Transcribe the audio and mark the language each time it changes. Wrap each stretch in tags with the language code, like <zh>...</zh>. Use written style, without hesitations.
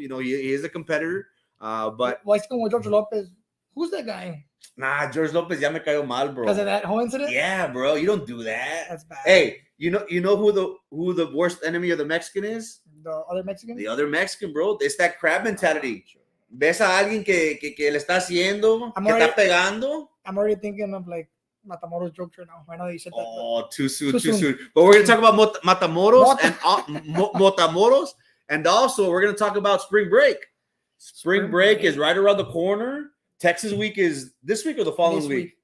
<en>You know, he is a competitor. But it's como George Lopez. Who's that guy?</en> <es>Nah, George Lopez ya me cayó mal, bro.</es> <en>Because of that whole incident? Yeah, bro. You don't do that. That's bad. Hey, you know who the worst enemy of the Mexican is? The other Mexican? The other Mexican, bro. It's that crab mentality.</en> <es>Ves a alguien que le está haciendo, que está pegando.</es> <en>I'm already thinking of like Matamoros jokes right now. I know you said that. Oh, too soon. But we're going to talk about Matamoros and Matamoros. And also, we're going to talk about spring break. Spring break is right around the corner. Texas week is this week or the following week?</en>